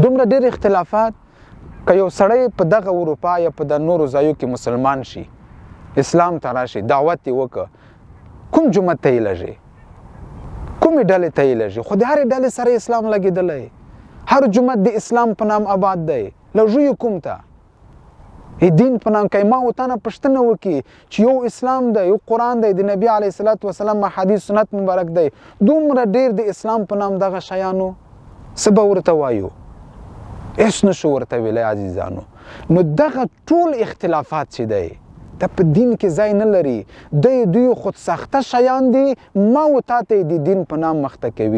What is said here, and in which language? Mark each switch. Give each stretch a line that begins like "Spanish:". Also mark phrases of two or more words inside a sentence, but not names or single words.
Pashto: دومره ډېر اختلافات که یو سړی په دغه اروپا یا په د نورو ځایو کې مسلمان شي، اسلام ته راشي، دعوت یې وکړه، کوم جومات ته یې لږي، کومې ډلې ته یې لږي، خو د هرې ډلې سره اسلام لګېدلی، هر جومات د اسلام په نام آباد دی، لږوي کوم ته دین په نام. که ما و تا نه پوښتنه وکړي چې یو اسلام دی، یو قرآن دی، د نبي
Arabic: علیه الصلاة والسلام
Pashto: حدیث سنت مبارک دی، دومره ډېر د اسلام په نام دغه شیانو څه به ورته وایو؟ هېڅ نشو ورته ویلی عزیزانو. نو دغه ټول اختلافات چې دی دا په دین کې ځای نه لري، دوی خودساخته شیان دي، ما و تا ته د دین په نام مخته کوي.